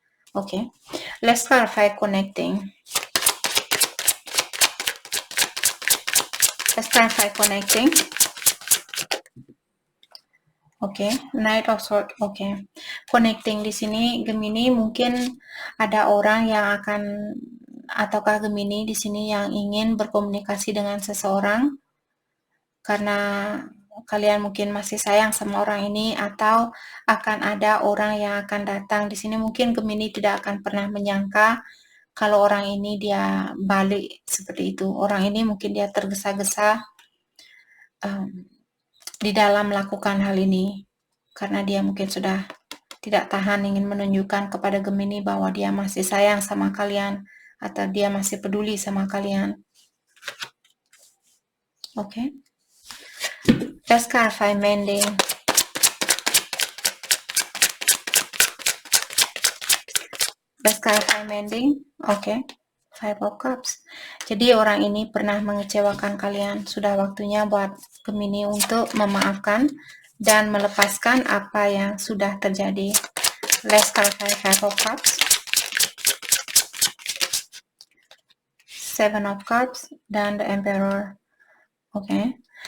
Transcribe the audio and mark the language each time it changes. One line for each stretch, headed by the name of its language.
English: Oke, let's clarify connecting. Let's clarify connecting. Oke, Knight of Swords.
Indonesian: Oke, connecting di sini Gemini mungkin ada orang yang akan ataukah Gemini di sini yang ingin berkomunikasi dengan seseorang karena kalian mungkin masih sayang sama orang ini atau akan ada orang yang akan datang di sini. Mungkin Gemini tidak akan pernah menyangka kalau orang ini dia balik seperti itu. Orang ini mungkin dia tergesa-gesa di dalam melakukan hal ini karena dia mungkin sudah tidak tahan ingin menunjukkan kepada Gemini bahwa dia masih sayang sama kalian atau dia masih peduli sama kalian.
English: Oke. Let's clarify mending. Let's clarify mending. Oke. Five of Cups.
Indonesian: Jadi orang ini pernah mengecewakan kalian. Sudah waktunya buat Gemini untuk memaafkan dan melepaskan apa yang sudah terjadi.
English: Let's clarify Five of Cups, Seven of Cups, dan The Emperor. Oke.